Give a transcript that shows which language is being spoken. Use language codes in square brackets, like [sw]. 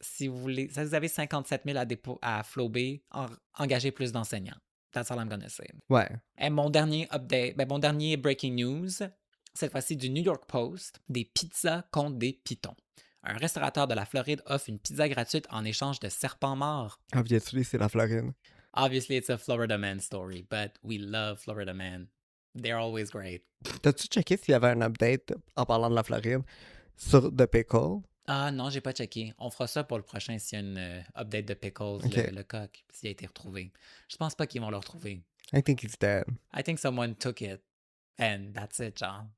[fr] Si vous avez 57 000 à flober, engagez plus d'enseignants. [en] That's all I'm gonna say. [fr] Ouais. Et mon dernier update, mon dernier breaking news, cette fois-ci du New York Post, des pizzas contre des pitons. Un restaurateur de la Floride offre une pizza gratuite en échange de serpents morts. Obviously, c'est la Floride. [en] Obviously, it's a Florida man story, but we love Florida man. They're always great. [fr] T'as-tu checké s'il y avait un update en parlant de la Floride sur The Pickle? Ah non, j'ai pas checké. On fera ça pour le prochain s'il y a une update de Pickles, Okay. le coq, s'il a été retrouvé. Je pense pas qu'ils vont le retrouver. [en] I think he's dead. I think someone took it. And that's it, genre.